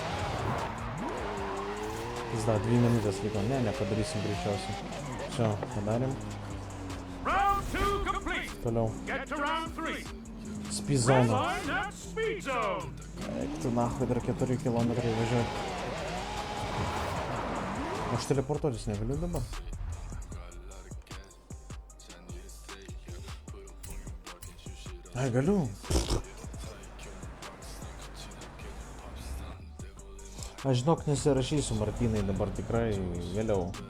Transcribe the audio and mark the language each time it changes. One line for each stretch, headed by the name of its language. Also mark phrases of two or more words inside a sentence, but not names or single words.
Lithuanian: Pizda, 2 minūtes liko. Ne, nepadarysim greičiausiai. Все, padarėm.
English: Round 2 complete.
Lithuanian: Toliau.
English: Get to round 3. Speed zone. Line that speed zone.
Lithuanian: Eik tu nahui, dar 4 kilometrai važiuoti. Aš teleportuotis negaliu dabar. Ai, galiu. Aš žinok, nesirašysiu Martynai dabar tikrai vėliau.